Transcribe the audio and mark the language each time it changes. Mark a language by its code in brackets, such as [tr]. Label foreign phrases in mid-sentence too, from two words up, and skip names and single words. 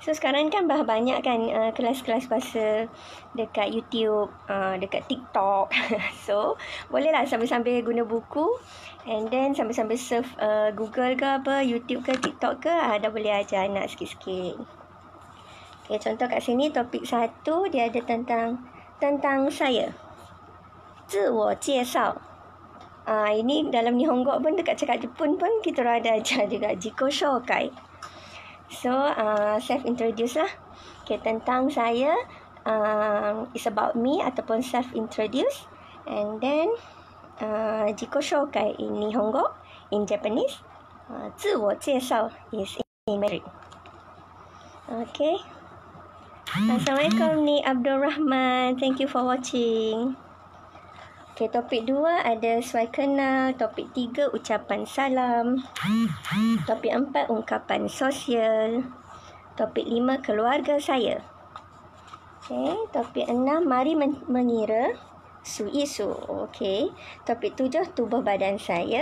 [ms] So sekarang kan banyak kan kelas-kelas bahasa dekat YouTube, dekat TikTok. So bolehlah sambil-sambil guna buku [en] and then [ms] sambil-sambil surf Google ke apa, YouTube ke TikTok ke, dah boleh ajar anak sikit-sikit. Okay, contoh kat sini topik 1 dia ada tentang saya. [zh] 自我介绍. [ms] Ini dalam Nihongo pun dekat cakap Jepun pun kita orang ada ajar juga [ja] 自己紹介. [ms] So [en] self introduce [ms] lah. Okay, tentang saya, [en] it's about me [ms] ataupun [en] self introduce. And then [ja] 自己紹介 [en] in Nihongo, in Japanese. [zh] 自我介绍 [en] is in Mandarin. Okay. [ms] Assalamualaikum ni Abdul Rahman. [en] Thank you for watching. [ms] Okay, topik 2 ada suai kenal. Topik 3 ucapan salam. Topik 4 ungkapan sosial. Topik 5 keluarga saya. Okay, topik 6 mari mengira. Su-isu. Okay. Topik 7 tubuh badan saya.